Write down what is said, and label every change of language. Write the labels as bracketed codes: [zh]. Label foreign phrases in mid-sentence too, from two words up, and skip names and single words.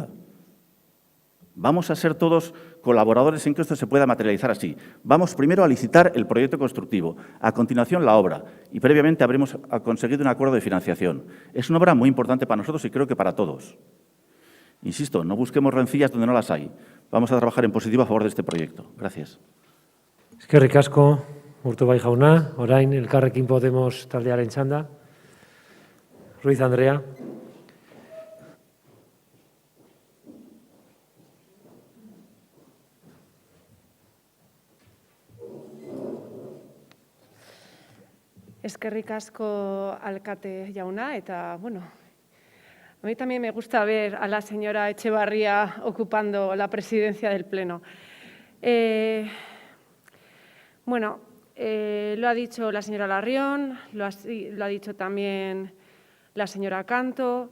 [es] Vamos a ser todos colaboradores en que esto se pueda materializar así. Vamos primero a licitar el proyecto constructivo, a continuación la obra y previamente habremos conseguido un acuerdo de financiación. Es una obra muy importante para nosotros y creo que para todos. Insisto, no busquemos rencillas donde no las hay. Vamos a trabajar en positivo a favor de este proyecto. Gracias. [eu] Eskerrik asko, Urtubai jauna. Orain, Elkarrekin Podemos taldearen txanda. Ruiz Andrea. Eskerrik asko, alkate jauna, eta, bueno, [es] a mí también me gusta ver a la señora Etxebarria ocupando la presidencia del Pleno. Bueno, lo ha dicho la señora Larrión, lo ha dicho también la señora Canto.